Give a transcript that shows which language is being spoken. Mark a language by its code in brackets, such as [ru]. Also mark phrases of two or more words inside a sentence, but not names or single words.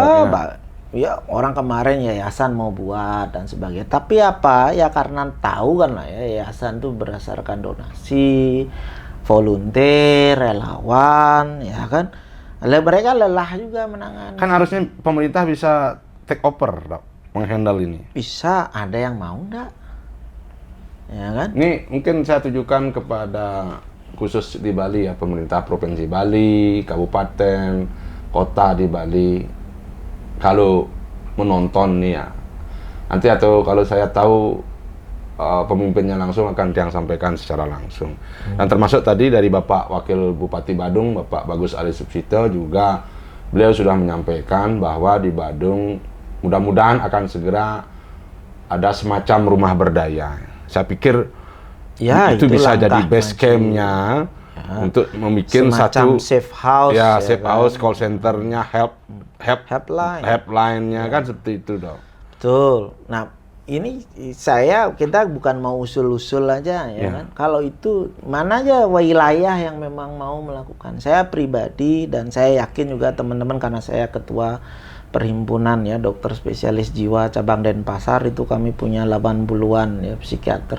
[id] Ya orang kemarin yayasan mau buat dan sebagainya. Tapi apa ya karena tahu kan lah ya yayasan itu berdasarkan donasi, volunteer, relawan, ya kan. Mereka lelah juga menangani. Kan harusnya pemerintah bisa [en] take over, [id] Dok, menghandle ini. Bisa, ada yang mau enggak? Ya kan? Ini mungkin saya tujukan kepada khusus di Bali ya, pemerintah Provinsi Bali, kabupaten, kota di Bali. Kalau menonton nih ya, nanti atau kalau saya tahu pemimpinnya langsung akan yang sampaikan secara langsung. Dan termasuk tadi dari Bapak Wakil Bupati Badung, Bapak Bagus Ali Subsito juga, beliau sudah menyampaikan bahwa di Badung mudah-mudahan akan segera ada semacam rumah berdaya. Saya pikir Ya, itu bisa langkah jadi base maju. campnya untuk membuat satu [en] safe house. [id] ya safe kan? [en] house, call centernya, [id] Helpline. helpline-nya kan seperti itu dok. Betul. Nah, ini kita bukan mau usul-usul aja ya kan. Kalau itu mana aja wilayah yang memang mau melakukan. Saya pribadi dan saya yakin juga teman-teman, karena saya ketua perhimpunan ya dokter spesialis jiwa cabang Denpasar, itu kami punya 80-an ya psikiater.